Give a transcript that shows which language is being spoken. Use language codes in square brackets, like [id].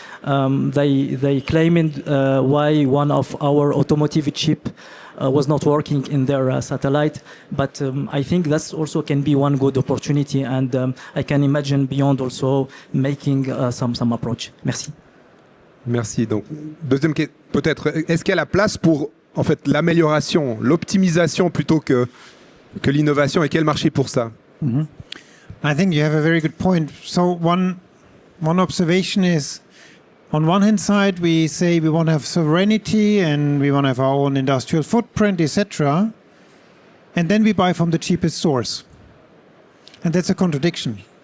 [en] They claimed why one of our automotive chip was not working in their satellite, but I think that's also can be one good opportunity, and I can imagine beyond also making some approach. [fr] Merci. Merci. Donc, deuxième question, peut-être, est-ce qu'il y a la place pour en fait l'amélioration, l'optimisation plutôt que l'innovation, et quel marché pour ça? Mm-hmm. [en] I think you have a very good point. So one observation is, on one hand side, we say we want to have sovereignty and we want to have our own industrial footprint, etc. And then we buy from the cheapest source. And that's a contradiction.